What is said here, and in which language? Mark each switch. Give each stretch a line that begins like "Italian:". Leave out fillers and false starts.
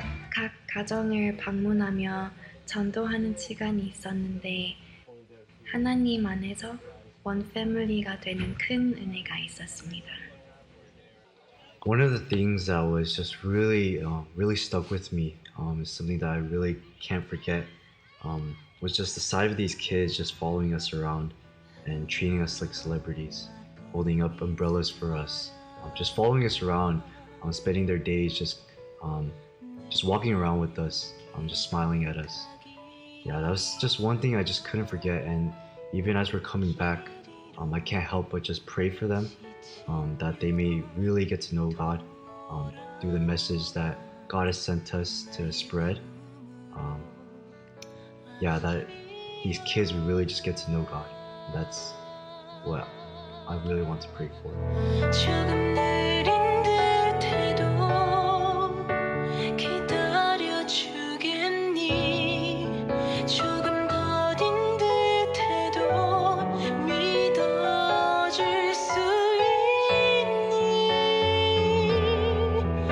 Korean: 각 가정을 방문하며 전도하는 시간이 있었는데 하나님 안에서 원 패밀리가 되는 큰 은혜가 있었습니다.
English: One of the things that was just really stuck with me is something that I really can't forget was just the sight of these kids just following us around and treating us like celebrities, holding up umbrellas for us, just following us around, spending their days just walking around with us, just smiling at us. Yeah, that was just one thing I just couldn't forget. And even as we're coming back, I can't help but just pray for them, that they may really get to know God through the message that God has sent us to spread. Yeah, that these kids will really just get to know God. That's what I really want to pray for.
Korean: 조금 느린 듯해도 기다려주겠니. 조금 더딘 듯해도 믿어줄 수 있니.